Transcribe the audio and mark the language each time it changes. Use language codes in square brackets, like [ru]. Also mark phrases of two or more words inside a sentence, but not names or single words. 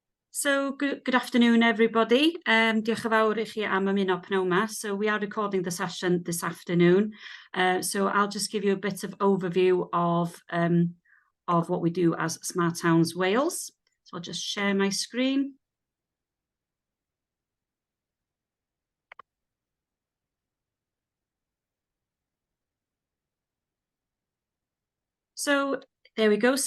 [en] So good afternoon, everybody. [cy] Diolch yn fawr I chi am ymuno pnawn 'ma. [en] So we are recording the session this afternoon. So I'll just give you a bit of overview of what we do as Smart Towns Wales. So I'll just share my screen. So there we go.